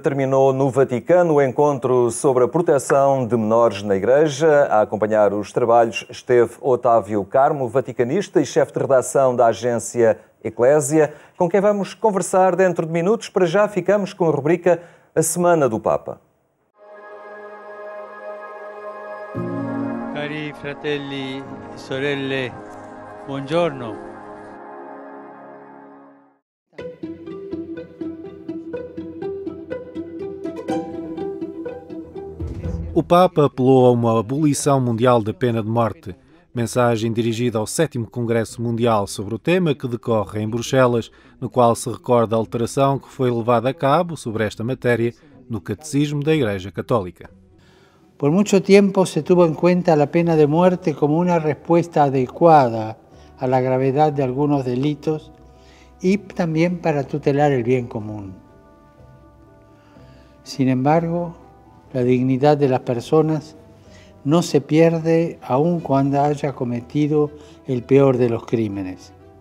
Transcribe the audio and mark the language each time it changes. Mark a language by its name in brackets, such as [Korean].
[Portuguese] Terminou no Vaticano o encontro sobre a proteção de menores na Igreja. A acompanhar os trabalhos esteve Otávio Carmo, vaticanista e chefe de redação da agência Eclésia, com quem vamos conversar dentro de minutos. Para já ficamos com a rubrica A Semana do Papa. [Italian] Cari fratelli e sorelle, buongiorno. [Portuguese] O Papa apelou a uma abolição mundial da pena de morte. Mensagem dirigida ao 7º Congresso Mundial sobre o tema, que decorre em Bruxelas, no qual se recorda a alteração que foi levada a cabo sobre esta matéria no Catecismo da Igreja Católica. [Spanish] Por mucho tiempo se tuvo en cuenta la pena de muerte como una respuesta adecuada a la gravedad de algunos delitos y también para tutelar el bien común. Sin embargo, la dignidad de las personas no se pierde aun cuando haya cometido el peor de los crímenes.